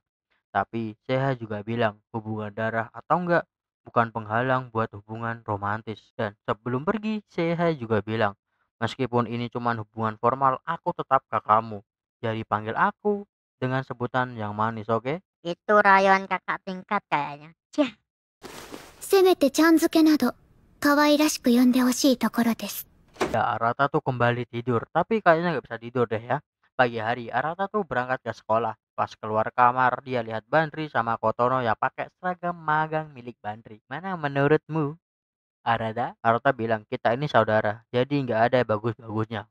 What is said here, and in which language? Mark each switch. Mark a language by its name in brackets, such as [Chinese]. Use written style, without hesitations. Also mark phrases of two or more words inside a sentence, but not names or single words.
[Indonesian] Tapi Seha juga bilang hubungan darah atau enggak bukan penghalang buat hubungan romantis. Dan sebelum pergi, Seha juga bilang, meskipun ini cuma hubungan formal, aku tetap kakakmu. Jadi panggil aku dengan sebutan yang manis, oke? Itu rayuan kakak tingkat kayaknya. Cih, [Japanese] せめてちゃん付けなど可愛らしく呼んでほしいところです。 [Indonesian] Ya, Arata tuh kembali tidur, tapi kayaknya nggak bisa tidur deh ya. Pagi hari, Arata tuh berangkat ke sekolah. Pas keluar kamar, dia lihat Bandri sama Kotono yang pakai seragam magang milik Bandri. Mana menurutmu, Arata? Arata bilang, kita ini saudara, jadi nggak ada bagus-bagusnya.